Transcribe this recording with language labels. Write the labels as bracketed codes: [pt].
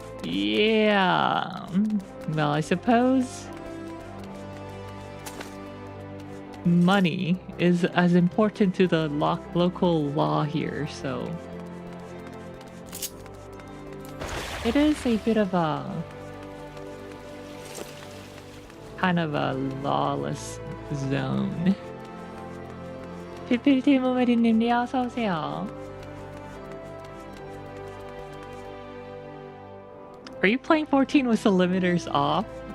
[en] Yeah. Well, I suppose money is as important to the local law here, so it is a bit of a kind of a lawless zone. [ko] 피필티 모메리님 어서 오세요. [en] Are you playing 14 with the limiters off?